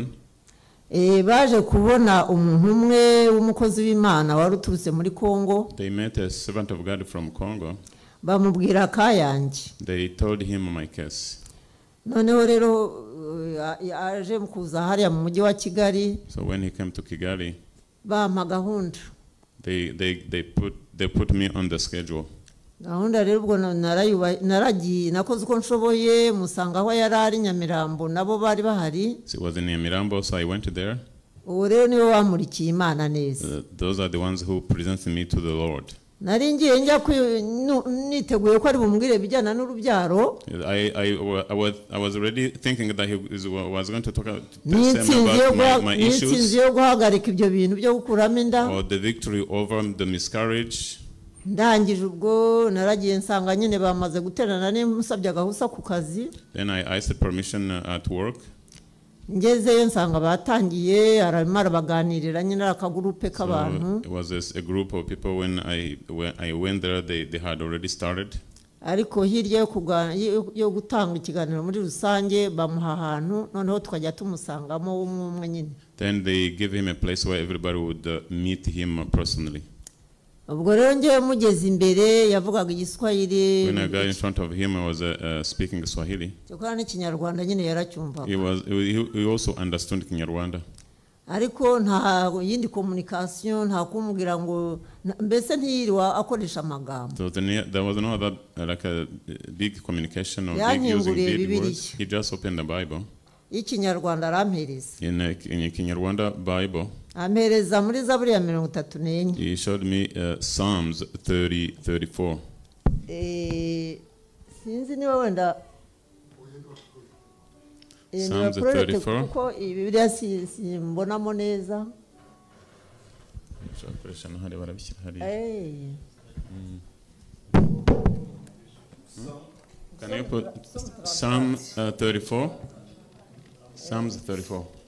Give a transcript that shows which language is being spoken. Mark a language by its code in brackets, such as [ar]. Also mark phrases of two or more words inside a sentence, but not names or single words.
[rw] Baje kubona umuntu umwe w'umukozi w'Imana wari uturutse muri Congo. [en] They met a servant of God from Congo. [rw] Bamubwira kayanjye. [en] They told him my case. [rw] Noneho rero aje kuza hariya mu mujyi wa Kigali. [en] So when he came to Kigali, [rw] bampa gahunda. [en] They put me on the schedule. [rw] Gahunda rero ubwo naragiye nakoze uko nshoboye musanga aho yari ari Nyamirambo nabo bari bahari. [en] It was in Nyamirambo, so I went there. [rw] Uwo rero niwe wamurikiye Imana neza. [en] Those are the ones who presented me to the Lord. [rw] Nari ngiye njya niteguye ko ari bumubwire bijyana n'urubyaro. [en] I was already thinking that he was going to talk about my issues. [rw] Nitsinziye guhagarika ibyo bintu byo gukuramo inda. [en] Or the victory over the miscarriage. [rw] Ndangije ubwo naragiye nsanga nyine bamaze guterana n'umusabye agahusa ku kazi. [en] Then I asked permission at work. [rw] Ngezeyo nsanga batangiye aramara baganirira nyine akagurupe k'abantu. [en] It was a group of people. When I went there, they had already started. [rw] Ariko hirya yo gutanga ikiganiro muri rusange bamuha ahantu noneho tukajya tumusangamo umwe nyine. [en] Then they give him a place where everybody would meet him personally. [rw] Ubwo rero ngiye mugeze imbere yavugaga Igiswahili. [en] When I got in front of him, I was speaking Swahili. [rw] Cyokora n'Ikinyarwanda nyine yaracyumva. [en] He also understood Kinyarwanda. [rw] Ariko nta yindi communication nta kumubwira ngo mbese ntiyirwa akoresha amagambo. [en] So there was no other like a big communication or big using big words. He just opened the Bible. [rw] Ikinyarwanda arampereza. [en] In Kinyarwanda Bible. [rw] Ampereza muri Zaburi ya 34. [en] He showed me Psalms 34. [rw] Sinzi niba wenda [en] Psalms 34. [rw] Kuko Bibiliya simbonamo neza. [en] Can you put Psalm 34? Psalms 34.